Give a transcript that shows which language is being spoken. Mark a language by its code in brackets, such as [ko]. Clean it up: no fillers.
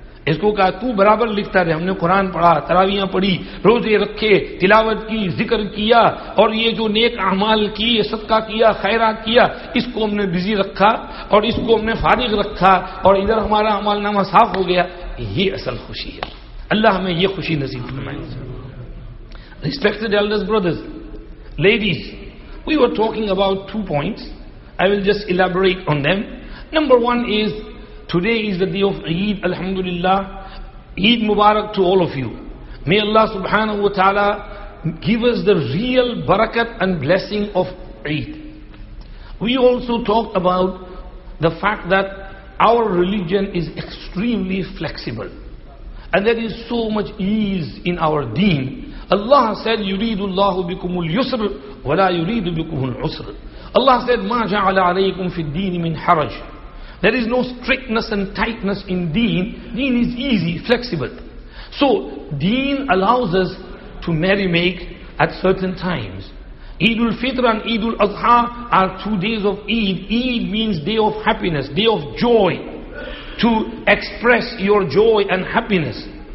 [ur] اس کو کہا تو برابر لکھتا رہے، ہم نے قرآن پڑھا، تراویحیں پڑھی، روزے رکھے، تلاوت کی، ذکر کیا، اور یہ جو نیک اعمال کیے، صدقہ کیا، خیرات کیا، اس کو ہم نے بزی رکھا اور اس کو ہم نے فارغ رکھا، اور ادھر ہمارا عمل نامہ صاف ہو گیا۔ یہ اصل خوشی ہے۔ اللہ ہمیں یہ خوشی نصیب فرمائے۔ [en] Respected elders, brothers, ladies, we were talking about 2 points. I will just elaborate on them. Number one is, today is the day of Eid, Alhamdulillah. Eid Mubarak to all of you. May Allah subhanahu wa ta'ala give us the real barakat and blessing of Eid. We also talked about the fact that our religion is extremely flexible. And there is so much ease in our deen. Allah said, [ar] يُرِيدُ اللَّهُ بِكُمُ الْيُسْرِ وَلَا يُرِيدُ بِكُمُ الْعُسْرِ. [en] Allah said, [ar] مَا جَعَلَ عَلَيْكُمْ فِي الدِّينِ مِنْ حَرَجٍ. [en] There is no strictness and tightness in deen. Deen is easy, flexible. So, deen allows us to merry-make at certain times. Eid al-Fitr and Eid al-Adha are 2 days of Eid. Eid means day of happiness, day of joy. To express your joy and happiness.